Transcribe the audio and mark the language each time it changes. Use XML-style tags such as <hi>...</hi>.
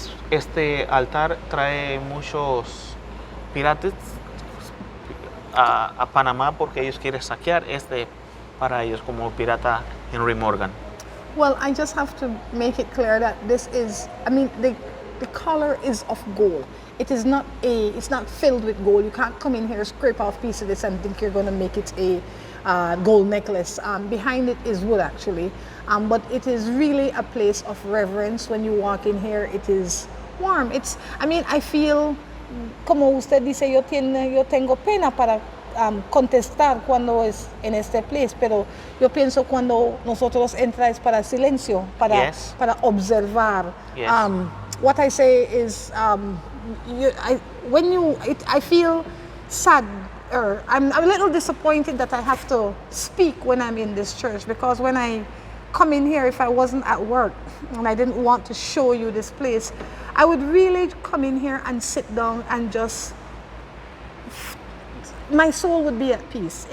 <es>Este altar trae muchos piratas a Panamá porque ellos quieren saquear para ellos como pirata Henry Morgan.</es> <en>Well, I just have to make it clear that this is, I mean, the color is of gold. It is not it's not filled with gold. You can't come in here, scrape off piece of this and think you're going to make it a gold necklace. Behind it is wood actually. But it is really a place of reverence. When you walk in here, it is warm. I feel,</en> <es>como usted dice, yo tengo pena para contestar cuando es en este place, pero yo pienso cuando nosotros entra es para silencio, para observar.</es> <en>Yes. What I say is, I feel sad, or I'm a little disappointed that I have to speak when I'm in this church, because when I come in here, if I wasn't at work and I didn't want to show you this place, I would really come in here and sit down and just, my soul would be at peace.</en>